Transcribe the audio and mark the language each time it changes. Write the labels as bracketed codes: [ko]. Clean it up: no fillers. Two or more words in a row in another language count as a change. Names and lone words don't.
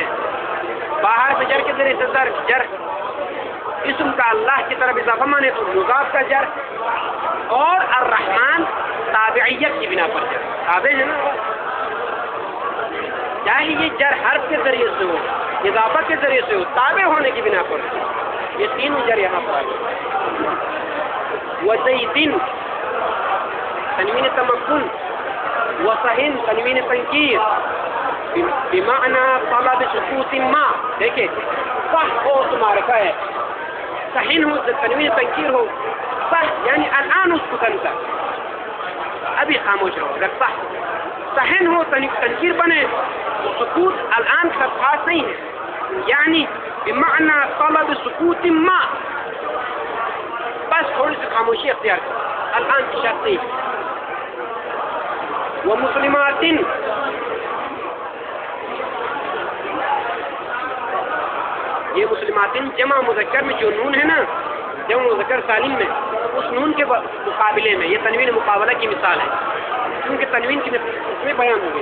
[ur] باہر سے جر کے ذریعے سے جر، اسم کا اللہ کی طرف اضافہ مانے تو مضاف کا جر، اور الرحمن تابعیت کی بنا پر جر. تابع ہے نا، چاہے یہ جر حرف کے ذریعے سے ہو، اضافہ کے ذریعے سے ہو، تابع ہونے کی بنا پر. یہ 3 جر یہاں پر آئے. [ar] وزیدن تنوین تمکن، وصحن تنوین تنکیر بمعنی طلب سکوت ما. [ur] دیکھیں صح ہو تمہارا کا ہے، صحن ہو تنوین تنکیر ہو، صح یعنی [ar] الان اسکتن [ur] کا ابھی خاموش رہو. اگر صح صحن ہو تنکیر بنے تو [ar] سکوت الان [ur] کا خاص نہیں ہے، یعنی [ar] بمعنی طلب سکوت ما، [ur] بس تھوڑی سی خاموشی اختیار کر. الان کی شرط نہیں. ومسلمات، یہ مسلمات جمع مذکر میں جو نون ہے نا، جمع مذکر سالم میں، اس نون کے مقابلے میں یہ تنوین مقابلہ کی مثال ہے، کیونکہ تنوین کی اس میں بیان ہو گئی.